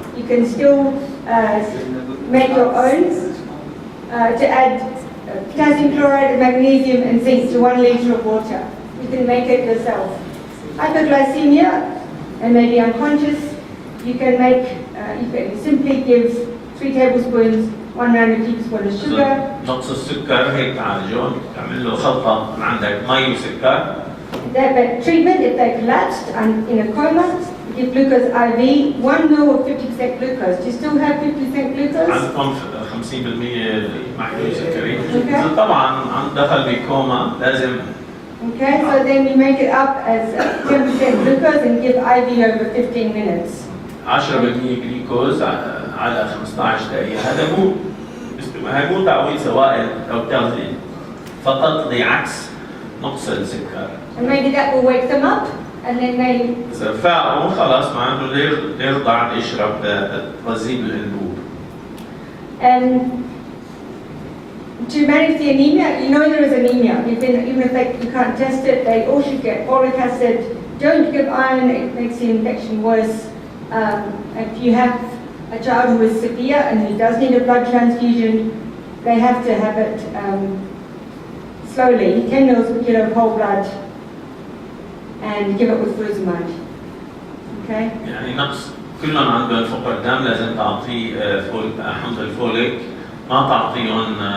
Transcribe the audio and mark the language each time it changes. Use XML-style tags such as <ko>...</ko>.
<en>You can still make your own to add potassium chloride and magnesium and zinc to 1 liter of water. You can make it yourself. Hypoglycemia and maybe unconscious, you can simply give 3 tablespoons, 1 rounded teaspoon of sugar.</en> <ar>نقص السكر هيك تعالجه، تعمل له خلطة عندك مي وسكر.</ar> <en>That treatment, if they collapsed and in a coma, give glucose IV, 1 ml of 50% glucose. Do you still have 50% glucose?</en> <ar>عندكم 50% محلول سكري. طبعا عند دخل بكوما لازم.</ar> <en>Okay, so then you make it up as 10% glucose and give IV over 15 minutes.</en> <ar>10% جلوكوز على 15 دقيقة. هذا مو تعويض سوائل أو تغذية، فقط لعكس نقص السكر.</ar> <en>And maybe that will wake them up, and then they.</en> <ar>إذا فاقوا خلاص ما عنده يرضع يشرب تغذية الأنبوب.</ar> <en>And to manage the anemia, there is anemia. Even if you can't test it, they all should get folic acid. Don't give iron; it makes the infection worse. If you have a child who is severe and who does need a blood transfusion, they have to have it slowly, 10 ml per kilo of whole blood, and give it with furosemide. Okay?</en> <ar>يعني نقص كلهم عندهم فقر دم لازم تعطيه حمض الفوليك، ما تعطيهم</ar>